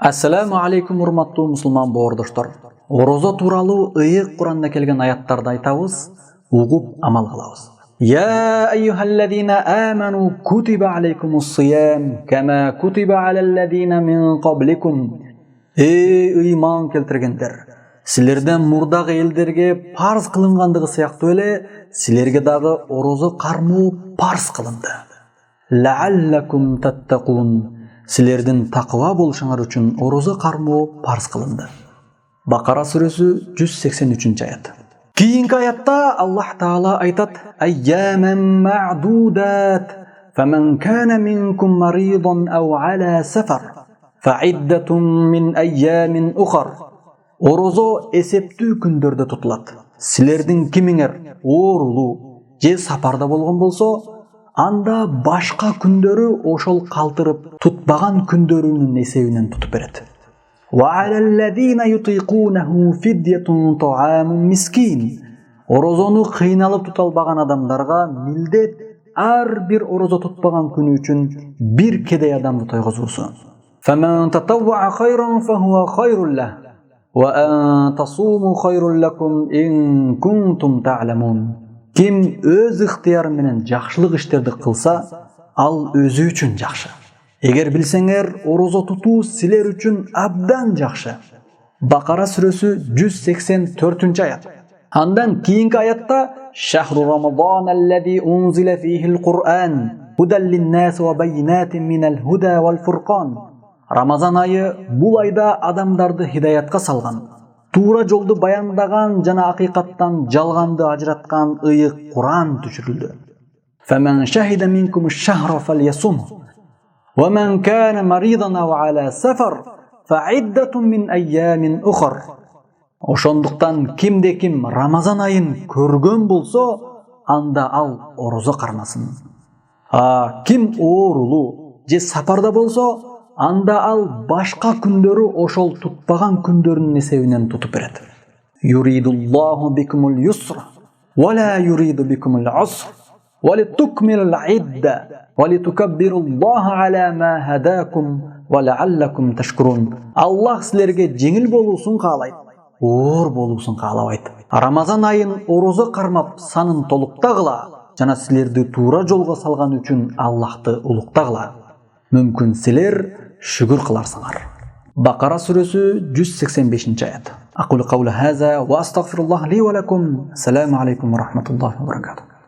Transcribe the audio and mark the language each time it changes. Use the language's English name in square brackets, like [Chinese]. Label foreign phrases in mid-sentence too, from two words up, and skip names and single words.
[Arabic] السلام عليكم, [Kyrgyz] урматтуу мусулман боордоштор. Орозо тууралуу ыйык Куранда келген аяттарды айтабыз, угуп амал кылабыз. [Arabic] يا أيها الذين آمنوا كتب عليكم الصيام كما كتب على الذين من قبلكم. [Kyrgyz] Эй ыйман келтиргендер, силерден мурдагы элдерге парз кылынгандыгы сыяктуу эле силерге дагы орозо кармоо парз кылынды. [Arabic] لعلكم تتقون. [Kyrgyz] Силердин такыва болушуңар үчүн орозо кармоо парз кылынды. Бакара сүрөсү 183-аят. Кийинки аятта Аллах Таала айтат: [Arabic] أياما معدودات فمن كان منكم مريضا أو على سفر فعدة من أيام أخر. [Kyrgyz] Орозо эсептүү күндөрдө тутулат. Силердин кимиңер оорулуу же сапарда болгон болсо, анда башка күндөрү ошол калтырып тутпаган күндөрүнүн эсебинен тутуп берет. Орозону кыйналып тута албаган адамдарга милдет ар бир орозо тутпаган күнү үчүн бир кедей адамды тойгозуусу. [Arabic] فمن تطوع خيرا فهو خير له وأن تصوموا خير لكم إن كنتم تعلمون. [Kyrgyz] Ким өз ыктыяры менен жакшылык иштерди кылса, ал өзү үчүн жакшы. Эгер билсеңер, орозо тутуу силер үчүн абдан жакшы. Бакара сүрөсү 184-аят. Андан кийинки аятта: [Arabic] شهر رمضان الذي أنزل فيه القرآن هدى للناس وبينات من الهدى والفرقان. [Kyrgyz] Рамазан айы бул айда адамдарды хидаятка салган, туура жолду баяндаган жана акыйкаттан жалганды ажыраткан ыйык Куран түшүрүлдү. [Arabic] فمن شهد منكم الشهر فليصمه ومن كان مريضا أو على سفر فعدة من أيام أخر. [Kyrgyz] Ошондуктан кимде-ким Рамазан айын көргөн болсо, анда ал орозо кармасын. Ким оорулуу же сапарда болсо, анда ал башка күндөрү ошол тутпаган күндөрүнүн эсебинен тутуп берет. [Arabic] يريد الله بكم اليسر ولا يريد بكم العسر ولتكملوا العدة ولتكبروا الله على ما هداكم ولعلكم تشكرون. [Kyrgyz] Аллах силерге жеңил болуусун каалайт, оор болуусун каалабайт. Рамазан айын орозо кармап санын толуктагыла жана силерди туура жолго салган үчүн Аллахты улуктагыла. Мүмкүн силер шүгүр кыларсыңар. Бакара сүрөсү 185-аят. [Arabic] أقول قولي هذا وأستغفر الله لي ولكم. السلام عليكم ورحمة الله وبركاته.